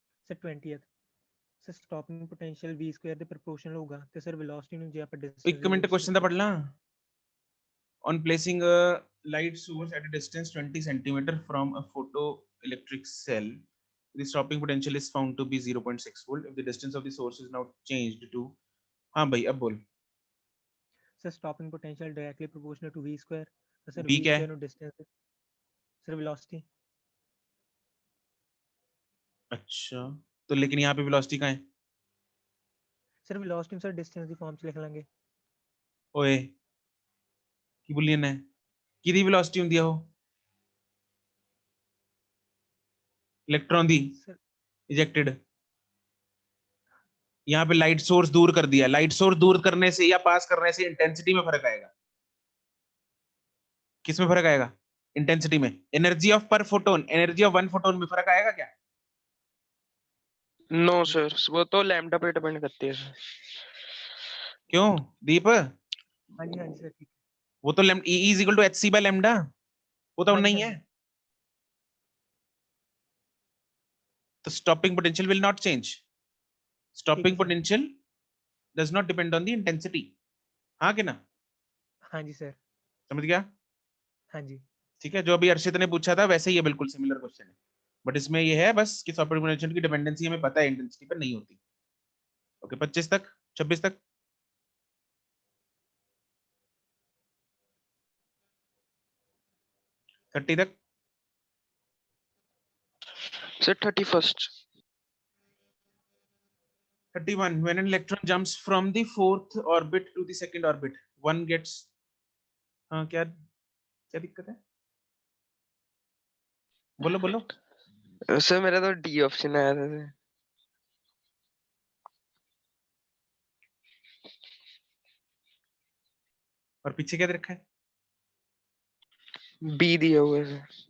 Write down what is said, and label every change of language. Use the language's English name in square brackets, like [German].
[Punjabi] Sir 20th sir stopping potential v² ਦੇ proportional ਹੋਊਗਾ ਤੇ ਸਰ ਵੈਲੋਸਿਟੀ ਨੂੰ ਜੇ ਆਪਾਂ ਡਿਸਟੈਂਸ 1 ਮਿੰਟ क्वेश्चन ਤਾਂ ਪੜ ਲਾਂ। [English] On placing a light source at a distance 20 centimeter from a photoelectric cell, the stopping potential is found to be 0.6 volt. If the distance of the source is now changed to, हाँ भाई अब बोल। [Punjabi] Sir stopping potential directly proportional to v² ਤਾਂ sir [Hindi] V क्या है? [Punjabi] v² ਨੂੰ distance sir velocity. [Hindi] अच्छा, तो लेकिन यहाँ पे वेलोसिटी कहाँ है? [Punjabi] ਸਰ ਵੈਲੋਸਿਟੀ ਨੂੰ ਸਰ ਡਿਸਟੈਂਸ ਦੀ ਫਾਰਮ ਚ ਲਿਖ ਲਾਂਗੇ। ओए की बुलियन है, किदी वेलोसिटी ਹੁੰਦੀ ਆ ਉਹ? इलेक्ट्रॉन दी ਸਰ इजेक्टेड। [Hindi] यहाँ पे लाइट सोर्स दूर कर दिया, लाइट सोर्स दूर करने से या पास करने से इंटेंसिटी में फर्क आएगा। किस में फर्क आएगा? इंटेंसिटी में। एनर्जी ऑफ पर फोटोन, एनर्जी ऑफ 1 फोटोन में फर्क आएगा क्या? नो सर, वो तो लैम्डा पे डिपेंड करती है सर। क्यों दीप? हाँ जी सर ठीक [English] वो तो E is equal to hc by lambda, वो तो [Hindi] हाँ जी, नहीं हाँ है। [English] तो stopping potential will not change. Stopping [Hindi] ठीक है, sir. [English] potential does not depend on the intensity. हाँ कि ना? [Hindi] हाँ जी सर। समझ गया? हाँ जी। ठीक है, जो अभी अर्षित ने पूछा था वैसे ही ये बिल्कुल सिमिलर क्वेश्चन है, बट इसमें ये है बस कि सॉफ्टवेयर इम्प्लीमेंटेशन की डिपेंडेंसी हमें पता है इंटेंसिटी पर नहीं होती। ओके 25 तक, 26 तक, थर्टी तक, sir 31st। [English] 31 when an electron jumps from the fourth orbit to the second orbit one gets हाँ क्या क्या दिक्कत है, बोलो बोलो। [Hindi] सर मेरा तो डी ऑप्शन आया था सर। और पीछे क्या दे रखा है? बी दिया हुआ है सर।